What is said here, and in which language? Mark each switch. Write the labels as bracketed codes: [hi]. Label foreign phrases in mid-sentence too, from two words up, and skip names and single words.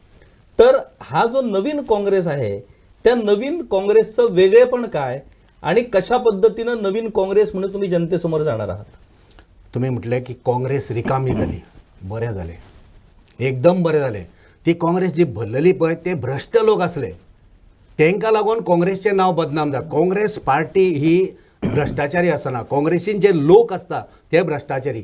[mr] तर हा जो नवीन काँग्रेस आहे त्या नवीन काँग्रेसचं वेगळेपण काय आणि कशा पद्धतीनं नवीन काँग्रेस म्हणून तुम्ही जनतेसमोर जाणार आहात? [kok] तुम्ही म्हटलें की काँग्रेस रिकामी जाली, बरें जालें, एकदम बरें जालें. ती काँग्रेस जी भरलेली पळय ते भ्रश्ट लोक आसले, तांकां लागून काँग्रेसचें नांव बदनाम जालें. काँग्रेस पार्टी ही भ्रश्टाचारी आसना, काँग्रेसीन जे लोक आसता ते भ्रश्टाचारी.